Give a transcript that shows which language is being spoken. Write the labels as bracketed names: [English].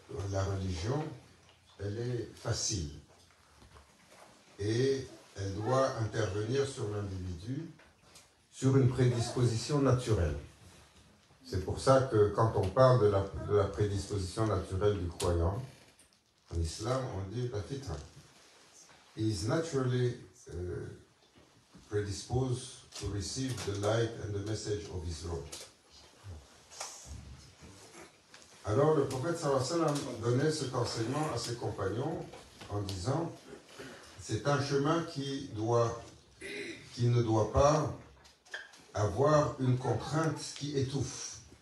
[French] La religion, elle est facile et elle doit intervenir sur l'individu sur une prédisposition naturelle. C'est pour ça que quand on parle de la prédisposition naturelle du croyant, en islam, on dit la fitra. [English] He is naturally predisposed to receive the light and the message of his Lord. [French] Alors le prophète [Arabic] sallallahu alayhi wa sallam [French] donnait cet enseignement à ses compagnons en disant c'est un chemin qui ne doit pas avoir une contrainte qui étouffe.